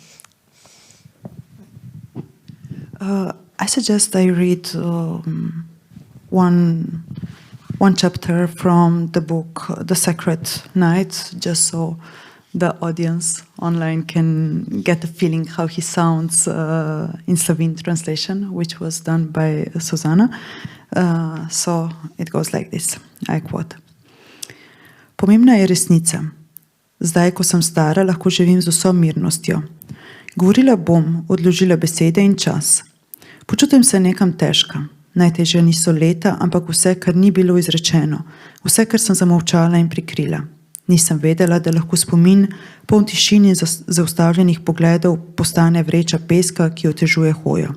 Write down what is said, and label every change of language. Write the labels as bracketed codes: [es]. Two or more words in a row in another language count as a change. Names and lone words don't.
[en] I suggest I read one chapter from the book The Sacred Night, just so the audience online can get a feeling how he sounds in Slovene translation, which was done by Suzana. So it goes like this, I quote. [sl] Pomembna je resnica. Zdaj, ko sem stara, lahko živim z vso mirnostjo. Govorila bom, odložila besede in čas. Počutim se nekam težka. Najtežje niso leta, ampak vse, kar ni bilo izrečeno. Vse, kar sem zamolčala in prikrila. Nisem vedela, da lahko spomin, poln tišin in zaustavljenih pogledov, postane vreča peska, ki otežuje hojo.